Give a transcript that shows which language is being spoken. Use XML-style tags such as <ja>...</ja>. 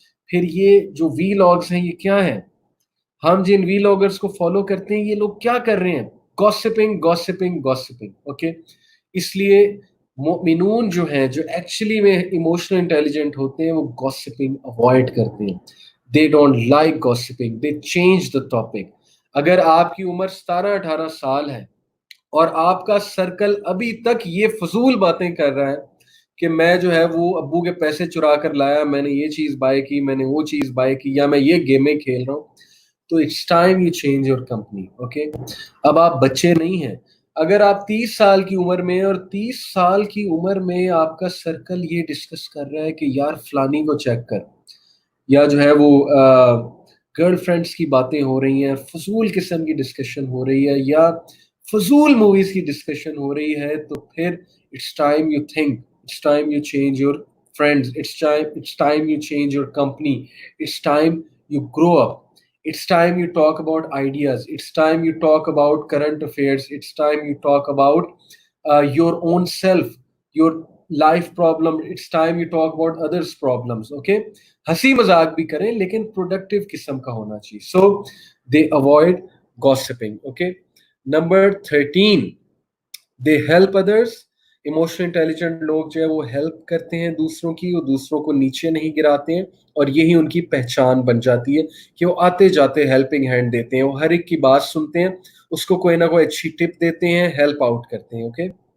<ur>پھر یہ جو وی لاگز ہیں یہ کیا ہیں؟ ہم جن وی لاگرز کو فالو کرتے ہیں یہ لوگ کیا کر رہے ہیں؟ گوسپنگ گوسپنگ گوسپنگ. اوکے، اس لیے مومنون جو ہیں، جو ایکچولی میں ایموشنل انٹیلیجنٹ ہوتے ہیں، وہ گوسپنگ اوائڈ کرتے ہیں.</ur> <en>They don't like gossiping, they change the topic.</en> <ur>اگر آپ کی عمر 17-18 سال ہے اور آپ کا سرکل ابھی تک یہ فضول باتیں کر رہا ہے کہ میں جو ہے وہ ابو کے پیسے چرا کر لایا، میں نے یہ چیز بائی کی، میں نے وہ چیز بائی کی، یا میں یہ گیمیں کھیل رہا ہوں، تو</ur> <en>It's time you change your company.</en> <ur>Okay, اب آپ بچے نہیں ہیں. اگر آپ 30 سال کی عمر میں، اور 30 سال کی عمر میں آپ کا سرکل یہ ڈسکس کر رہا ہے کہ یار فلانی کو چیک کر، یا جو ہے وہ گرل فرینڈس کی باتیں ہو رہی ہیں، فضول قسم کی ڈسکشن ہو رہی ہے، یا فضول موویز کی ڈسکشن ہو رہی ہے، تو پھر</ur> <en>It's time you think, it's time you change your friends, it's time you change your company, it's time you grow up. It's time you talk about ideas. It's time you talk about current affairs. It's time you talk about your own self, your life problem. It's time you talk about others' problems. Okay?</en> <ur>ہنسی مذاق بھی کریں لیکن productive قسم کا ہونا چاہیے.</ur> <en>So they avoid gossiping. Okay? Number 13, they help others.</en> <ur>Emotional intelligent لوگ جو ہے وہ ہیلپ کرتے ہیں دوسروں کی، وہ دوسروں کو نیچے نہیں گراتے ہیں، اور یہی ان کی پہچان بن جاتی ہے کہ وہ آتے جاتے ہیلپنگ ہینڈ دیتے ہیں، وہ ہر ایک کی بات سنتے ہیں، اس کو کوئی نہ کوئی اچھی ٹپ دیتے ہیں، ہیلپ آؤٹ کرتے ہیں.</ur>